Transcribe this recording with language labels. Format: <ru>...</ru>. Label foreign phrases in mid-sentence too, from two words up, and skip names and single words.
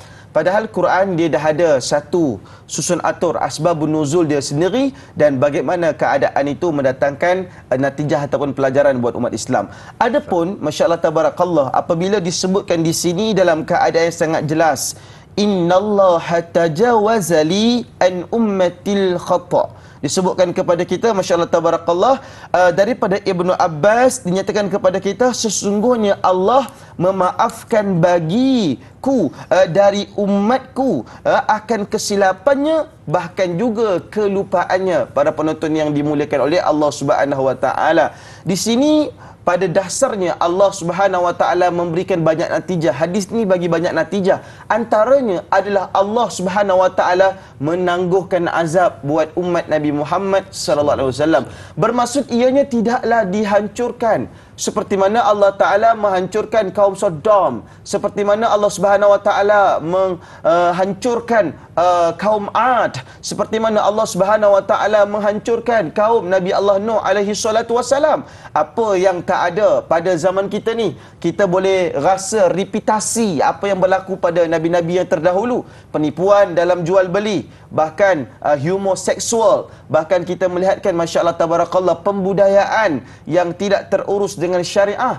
<ms>Padahal Quran dia dah ada satu susun atur</ms> <ar>أسباب النزول</ar> <ms>dia sendiri dan bagaimana keadaan itu mendatangkan natijah ataupun pelajaran buat umat Islam. Adapun</ms> <ar>ما شاء الله تبارك الله,</ar> <ms>apabila disebutkan di sini dalam keadaan yang sangat jelas,</ms> <ar>إن الله تجاوز لي عن أمتي الخطأ',</ar> <ms>disebutkan kepada kita</ms> <ar>ما شاء الله تبارك الله,</ar> <ms>daripada Ibnu Abbas dinyatakan kepada kita, sesungguhnya Allah memaafkan bagiku dari umatku akan kesilapannya bahkan juga kelupaannya. Para penonton yang dimuliakan oleh</ms> <ar>الله سبحانه وتعالى,</ar> <ms>di sini pada dasarnya</ms> <ar>الله سبحانه وتعالى</ar> <ms>memberikan banyak natijah. Hadis ni bagi banyak natijah. Antaranya adalah</ms> <ar>الله سبحانه وتعالى</ar> <ms>menangguhkan azab buat umat Nabi Muhammad</ms> <ar>صلى الله عليه وسلم.</ar> <ms>Bermaksud ianya tidaklah dihancurkan seperti mana</ms> <ar>الله تعالى</ar> <ms>menghancurkan kaum Sodom, seperti mana</ms> <ar>الله سبحانه وتعالى</ar> <ms>menghancurkan kaum Ad, seperti mana</ms> <ar>الله سبحانه وتعالى</ar> <ms>menghancurkan kaum Nabi Allah Nuh</ms> <ar>عليه الصلاة والسلام.</ar> <ms>Apa yang tak ada pada zaman kita ni, kita boleh rasa reputasi apa yang berlaku pada nabi-nabi yang terdahulu, penipuan dalam jual beli, bahkan humor seksual, bahkan kita melihatkan</ms> <ar>ما شاء الله تبارك الله</ar> <ms>pembudayaan yang tidak terurus dengan syariah.</ms>